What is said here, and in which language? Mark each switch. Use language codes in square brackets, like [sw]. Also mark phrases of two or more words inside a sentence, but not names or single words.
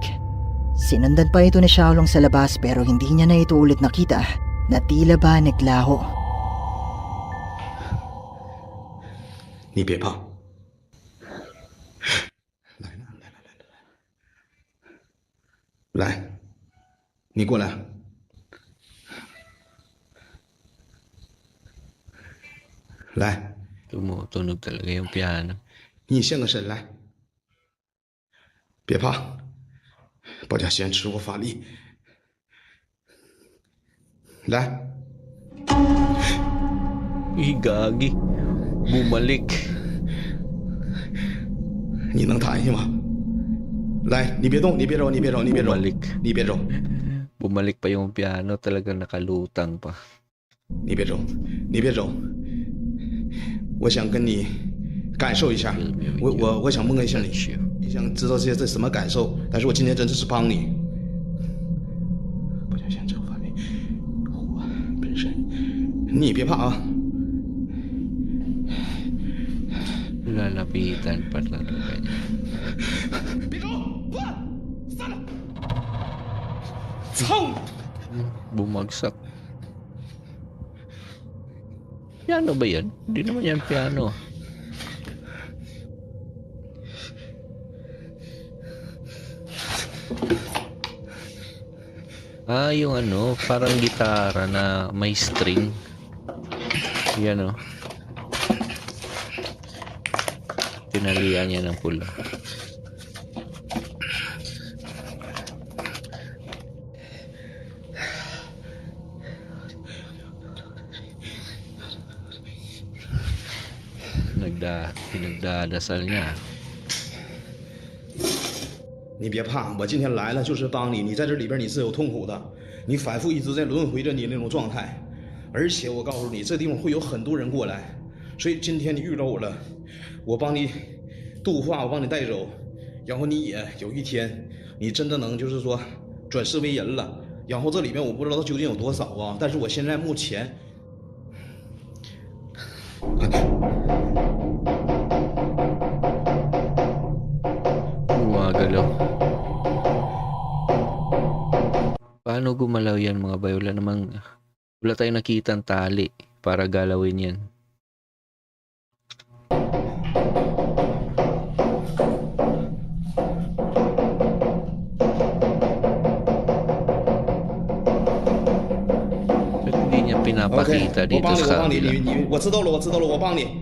[tl] Sinundan pa ito ni Xiaolong sa labas pero hindi niya na ito ulit nakita na tila ba naglaho. [zh] 你别怕。来了，来了，来了，来，你过来。来， [tl] Tumutunog talaga yung piano. [zh] 你现个身来，别怕，包家贤持我法力，来， [tl] Uy, gagi. Bumalik. [zh] 你能弹下吗？来，你别动，你别揉，你别揉，你别揉， [tl] Bumalik. [zh] 你别揉， [tl] Bumalik pa yung piano, talagang nakalutang pa. [zh] 你别揉，你别揉。我想跟你感受一下，我想摸一下你，你想知道这什么感受？但是我今天真的是帮你。不想先这范围，我本身，你别怕啊。 [tl] Lalapitan pa talaga niya. [zh] 别走，滚，散了！操！ [tl] Bumagsak. Piano ba yan? Hindi naman yan piano. Ah, yung ano, parang gitara na may string. Yan o. Tinalian niya ng pula. Pinagdadasal niya. [zh] 你别怕，我今天来了就是帮你。你在这里边你是有痛苦的，你反复一直在轮回着你那种状态，而且我告诉你，这地方会有很多人过来，所以今天你遇到我了，我帮你度化，我帮你带走，然后你也有一天你真的能就是说转世为人了。然后这里面我不知道究竟有多少啊，但是我现在目前。 [tl] Gumagalaw. Paano gumalaw yan mga bay? Wala tayong nakitang tali para galawin yan. Ba't hindi niya pinapakita OK， dito [zh] 我帮你， [tl] sa [zh] 我帮你， [tl] kabila? [zh] 我知道了，我知道了，我帮你。